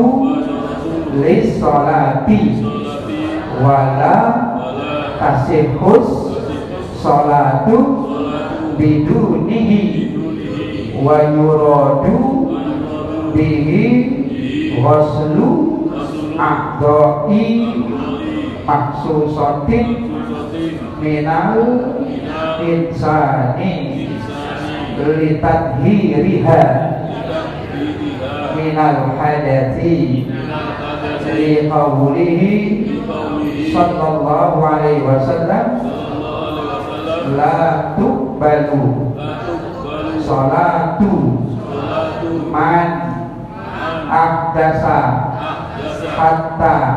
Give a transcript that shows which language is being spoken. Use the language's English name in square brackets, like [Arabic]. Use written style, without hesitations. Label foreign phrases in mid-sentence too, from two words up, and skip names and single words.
[Arabic] للصلاة ولا تصح الصلاة بدونه ويراد به غسل أعضاء مخصوصة من الإنسان لتطهيرها من الحدث لقوله صلى الله عليه وسلم لا تقبل صلاة من أحدث حتى